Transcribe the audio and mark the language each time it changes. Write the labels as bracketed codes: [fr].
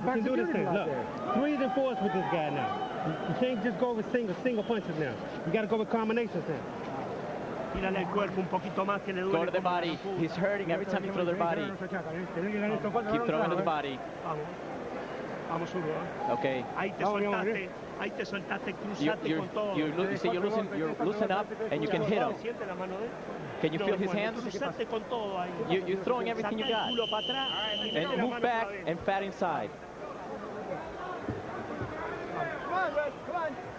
[en] We can do this thing. Look, 3s and 4s with this guy now. You can't just go with single punches now. You got to go with combinations now. Go to the body. He's hurting every time you throw the body. Keep throwing to the body. [es] Vamos zurdo, ¿eh? [en] Okay. [es] Ahí te soltaste, cruzaste con todo. [en] You loosen up and you can hit him. [es] Siente la mano de él. [en] Can you feel his hands? [es] Cruzaste con todo ahí. [en] You're throwing everything you [es] Saca [en] got. [es] el culo para atrás. [en] And move back and fat inside. Come on, Red, come on.